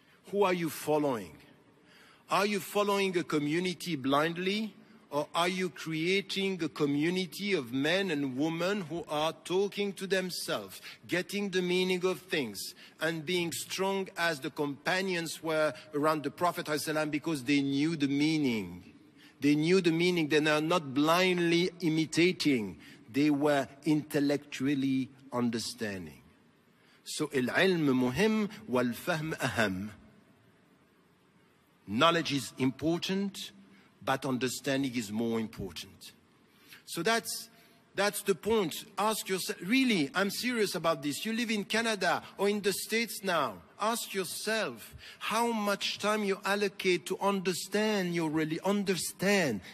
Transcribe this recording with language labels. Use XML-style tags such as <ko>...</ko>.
<en>Who are you following? Are you following a community blindly, or are you creating a community of men and women who are talking to themselves, getting the meaning of things, and being strong as the companions were around the Prophet ﷺ because they knew the meaning? They knew the meaning. They were not blindly imitating. They were intellectually understanding.</en> <ar>So, العلم مهم والفهم أهم.</ar> <en>Knowledge is important, but understanding is more important. So that's the point. Ask yourself, really, I'm serious about this. You live in Canada or in the States now. Ask yourself how much time you allocate to understand, you really understand.</en>